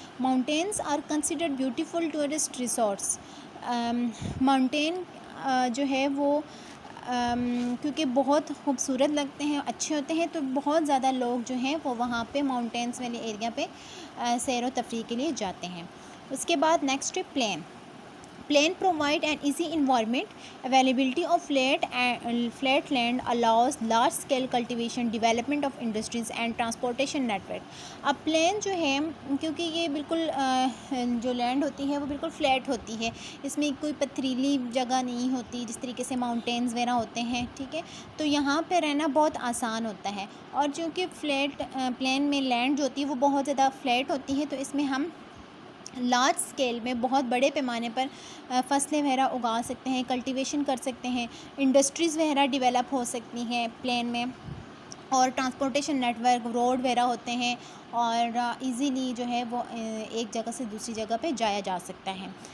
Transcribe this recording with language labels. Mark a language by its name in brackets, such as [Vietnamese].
[English] Mountains are considered beautiful tourist resorts. [Urdu] Mountain جو ہے وہ کیونکہ بہت خوبصورت لگتے ہیں، اچھے ہوتے ہیں، تو بہت زیادہ لوگ جو ہیں وہ وہاں پہ ماؤنٹینس والے ایریا پہ سیر و تفریح کے لیے جاتے ہیں. اس کے بعد نیکسٹ ہے plane. [English] Plain provide an easy environment. Availability of flat land allows large scale cultivation, development of industries and transportation network. [Urdu] اب پلین جو ہے کیونکہ یہ بالکل جو لینڈ ہوتی ہے وہ بالکل فلیٹ ہوتی ہے، اس میں کوئی پتھریلی جگہ نہیں ہوتی جس طریقے سے ماؤنٹینز وغیرہ ہوتے ہیں، ٹھیک ہے، تو یہاں پہ رہنا بہت آسان ہوتا ہے. اور چونکہ پلین میں لینڈ جو ہوتی ہے وہ بہت زیادہ فلیٹ ہوتی ہے، تو اس میں ہم لارج اسکیل میں بہت بڑے پیمانے پر فصلیں وغیرہ اگا سکتے ہیں، کلٹیویشن کر سکتے ہیں، انڈسٹریز وغیرہ ڈیولپ ہو سکتی ہیں پلین میں، اور ٹرانسپورٹیشن نیٹ ورک، روڈ وغیرہ ہوتے ہیں، اور ایزیلی جو ہے وہ ایک جگہ سے دوسری جگہ پہ جایا جا سکتا ہے.